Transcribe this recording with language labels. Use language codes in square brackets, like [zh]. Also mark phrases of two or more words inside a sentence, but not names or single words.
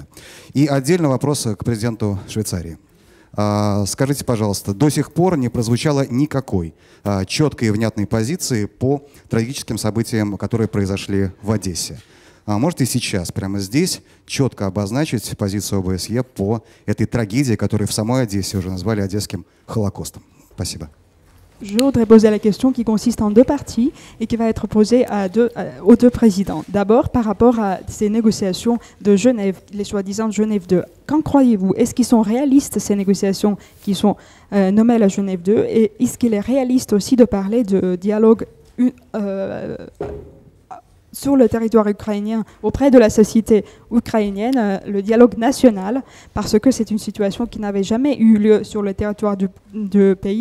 [ru] И отдельный вопрос к президенту Швейцарии. Скажите, пожалуйста, до сих пор не прозвучало никакой четкой и внятной позиции по трагическим событиям, которые произошли в Одессе. Можете сейчас, прямо здесь, четко обозначить позицию ОБСЕ по этой трагедии, которую в самой Одессе уже назвали Одесским Холокостом? Спасибо. [fr] Je voudrais poser la question qui consiste en deux parties et qui va être posée aux deux présidents. D'abord, par rapport à ces négociations de Genève, les soi-disant Genève 2. Qu'en croyez-vous? Est-ce qu'ils sont réalistes, ces négociations qui sont nommées à la Genève 2? Et est-ce qu'il est réaliste aussi de parler de dialogue sur le territoire ukrainien, auprès de la société ukrainienne, le dialogue national, parce que c'est une situation qui n'avait jamais eu lieu sur le territoire du pays.